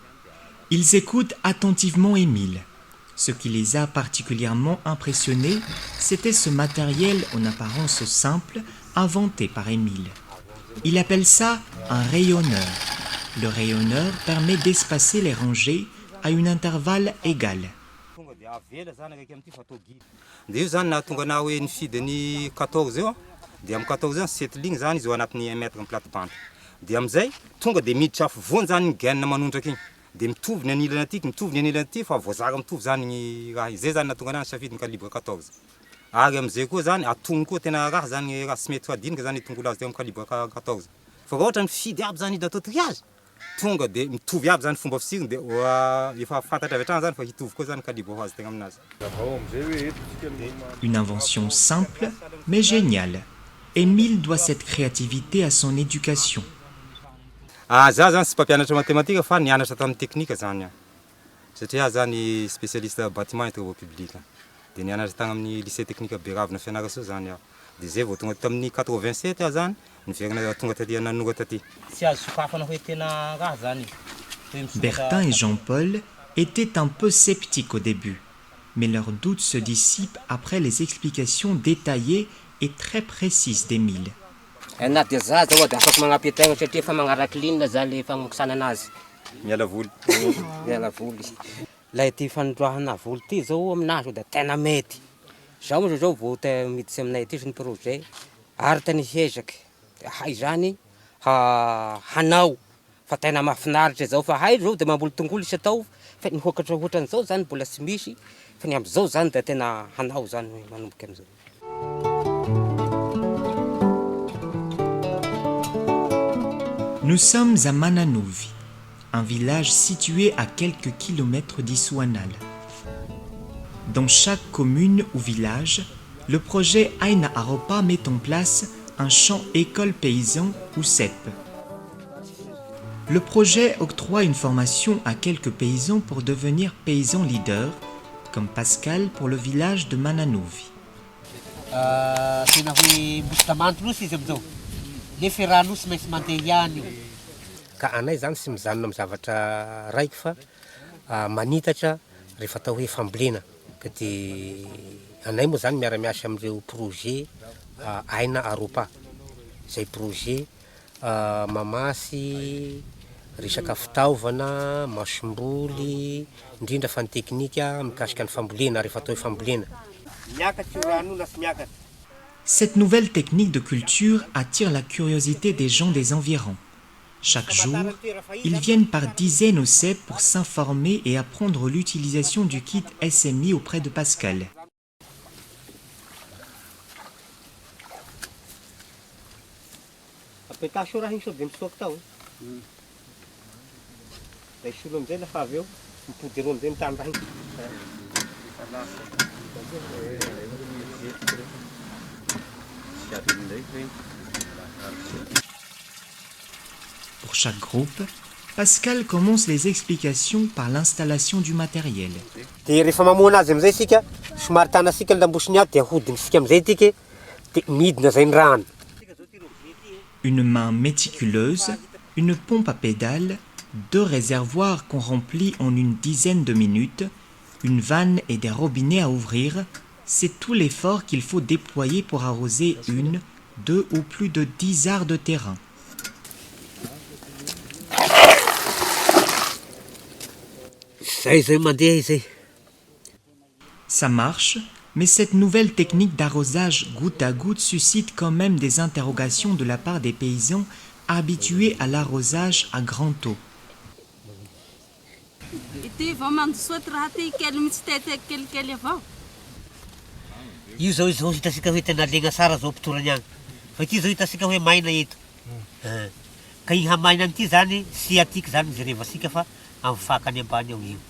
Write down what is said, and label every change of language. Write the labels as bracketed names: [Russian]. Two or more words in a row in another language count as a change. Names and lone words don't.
[French] Ils écoutent attentivement Émile. Ce qui les a particulièrement impressionnés, c'était ce matériel en apparence simple, inventé par Émile. Il appelle ça un rayonneur. Le rayonneur permet d'espacer les rangées à un intervalle égal. [Malagasy] Dia io zany nahatonga na hoe nifidy ny 14 eo dia amin'ny 14 eo 7 ligny zany izy eo anatin'ny 1 mètre ny plate-bande dia am'izay tonga dia miditra afovoany zany ny gaine manondraka igny dia mitovy ny anilana aty mitovy ny anilana aty fa voazara mitovy zany ny raha izay zany nahatonga anazy safidy ny calibre 14 ary am'izay koa zany atono koa tena raha zany raha sy mety fadinika zany tongolo azy teo amin'ny calibre 14 fa raha ohatra mifidy aby zany hida atao triage tonga dia mitovy aby zany fomba fisiriny dia efa fantatra avy hatrany zany fa hitovy koa zany calibre ho azy tegna aminazy. [French] Une invention simple mais géniale. Émile doit cette créativité à son éducation. [Malagasy] Za zany sy mpampianatra mathématique fa nianatra tamin'ny teknika zany satria zany [French] spécialiste bâtiment et travaux publics [Malagasy] dia nianatra tagny amin'ny [French] lycée technique [Malagasy] Beravina Fianarantsoa zany aho dia zay vao tonga tamin'ny 87 zany niverina tonga taty nanora taty tsy azo sokafana hoe tena raha zany. [French] Bertin et Jean-Paul étaient un peu sceptiques au début, mais leurs doutes se dissipent après les explications détaillées et très précises d'Émile. [Malagasy] Na dia za zao dia afaka magnampy tegna satria efa magnaraky linina za le famoksana anazy. Miala voly. Miala voly. Lay ty fanondroahana voly ty zao aminazy dia tena mety. Zaho moa zao vao miditsy aminay ty ny projet ary tena hiezaka. Hay zany hanao fa tena mahafinaritra zao fa hay zao dia mamboly tongolo isy atao fa ny hokatra ohatran'izao zany mbola tsy misy fa ny am'izao zany dia tena hanao zany manomboka am'izao. [French] Nous sommes à Mananovi, un village situé à quelques kilomètres d'Iswanal. Dans chaque commune ou village, le projet Aina Aropa met en place un champ école paysan ou CEP. Le projet octroie une formation à quelques paysans pour devenir paysans leaders, comme Pascal pour le village de Mananovi. [Malagasy] Ka anay zany sy mijanona amin'ny zavatra raiky fa manitatra rehefa atao hoe fambolena ka dia anay moa zany miara-miasa amin'ireo projet Aina Aropa izay projet mamasy resaka fitaovana masomboly indrindra fa ny teknika mikasika ny fambolena rehefa atao hoe fambolena. Miakatra io rano na sy miakatra. [French] Cette nouvelle technique de culture attire la curiosité des gens des environs. Chaque jour, ils viennent par dizaines au CEP pour s'informer et apprendre l'utilisation du kit SMI auprès de Pascal. [Malagasy] apetaso raha igny sao de misoaka tao. Da isolo amizay lafa avy eo mipody roa amizay mitany raha igny. [French] Pour chaque groupe, Pascal commence les explications par l'installation du matériel. [Malagasy] De rehefa mamoana azy amizay sika, somary tanasika lambosiny aby de ahodinisika amizay tiky de midina zay ny rano. [French] Une main méticuleuse, une pompe à pédales, 2 réservoirs qu'on remplit en une dizaine de minutes, une vanne et des robinets à ouvrir, c'est tout l'effort qu'il faut déployer pour arroser 1, 2 ou plus de 10 arts de terrain. Ça marche, mais cette nouvelle technique d'arrosage goutte à goutte suscite quand même des interrogations de la part des paysans habitués à l'arrosage à grand eau. [Malagasy] Io zao izao hitasika hoe tena legna sara zao pitorany agny. Fa ity zao hitasika hoe maina eto. Ka igny hamaina an'ity zany sy atiky zany jerevasika fa amin'ny fakany ambany ao io.